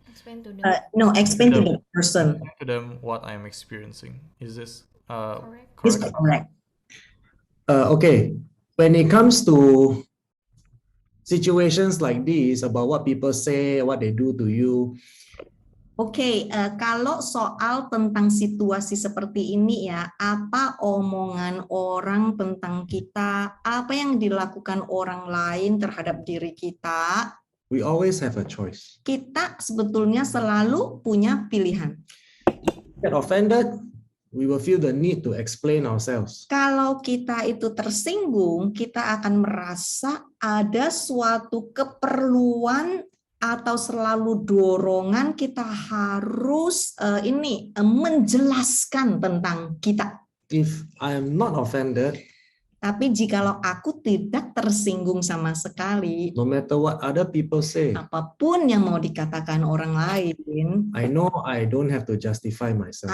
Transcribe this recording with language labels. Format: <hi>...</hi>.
<en>Explain to them. No, explain to the person. Explain to them what I am experiencing. Is this Correct. It's correct? correct. Okay, when it comes to situations like this about what people say, what they do to you,</en> <id>Oke, kalau soal tentang situasi seperti ini ya, apa omongan orang tentang kita, apa yang dilakukan orang lain terhadap diri kita,</id> <en>we always have a choice.</en> <id>kita sebetulnya selalu punya pilihan.</id> <en>Get offended, we will feel the need to explain ourselves.</en> <id>Kalau kita itu tersinggung, kita akan merasa ada suatu keperluan atau selalu dorongan kita harus menjelaskan tentang kita.</id> <en>If I am not offended,</en> <id>Tapi jikalau aku tidak tersinggung sama sekali,</id> <en>no matter what other people say,</en> <id>apapun yang mau dikatakan orang lain,</id> <en>I know I don't have to justify myself.</en>